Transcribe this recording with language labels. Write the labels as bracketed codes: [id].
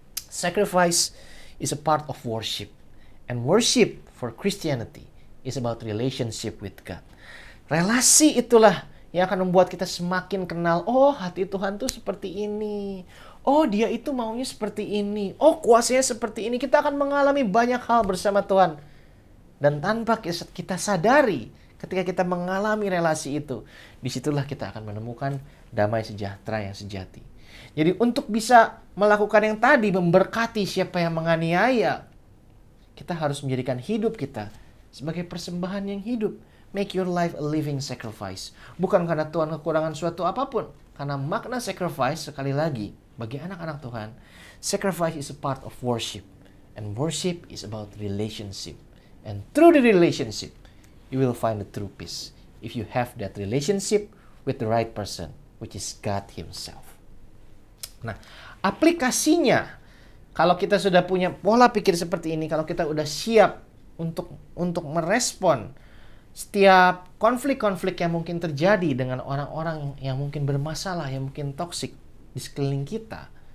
[en] Sacrifice is a part of worship. And worship for Christianity is about relationship with God. [id] Relasi itulah yang akan membuat kita semakin kenal. Oh, hati Tuhan tuh seperti ini. Oh, dia itu maunya seperti ini. Oh, kuasanya seperti ini. Kita akan mengalami banyak hal bersama Tuhan. Dan tanpa kita sadari, ketika kita mengalami relasi itu, disitulah kita akan menemukan damai sejahtera yang sejati. Jadi untuk bisa melakukan yang tadi, memberkati siapa yang menganiaya, kita harus menjadikan hidup kita sebagai persembahan yang hidup. [en] Make your life a living sacrifice. [id] Bukan karena Tuhan kekurangan suatu apapun. Karena makna sacrifice, sekali lagi, bagi anak-anak Tuhan, [en] sacrifice is a part of worship. And worship is about relationship. And through the relationship, you will find the true peace. If you have that relationship with the right person, which is God Himself. [id] Nah, aplikasinya, kalau kita sudah punya pola pikir seperti ini, kalau kita udah siap untuk merespon setiap konflik-konflik yang mungkin terjadi dengan orang-orang yang mungkin bermasalah, yang mungkin toksik di sekeliling kita.